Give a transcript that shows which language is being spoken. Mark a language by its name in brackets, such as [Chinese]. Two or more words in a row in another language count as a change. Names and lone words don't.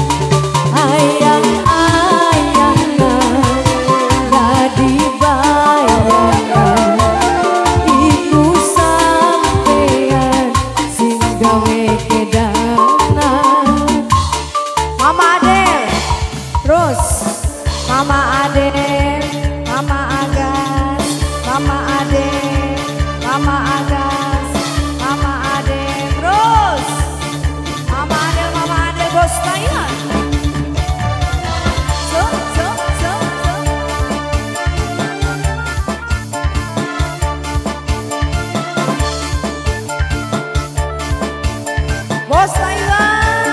[Javanese] ayang-ayangan dadi bayangan iku sampeyan sing gawe kedangan. Mama Adel terus Mama Adel, Mama Agas, Mama Adel, Mama Agas, Mama Adel terus Mama Adel bos Thailand. So. Bos Thailand.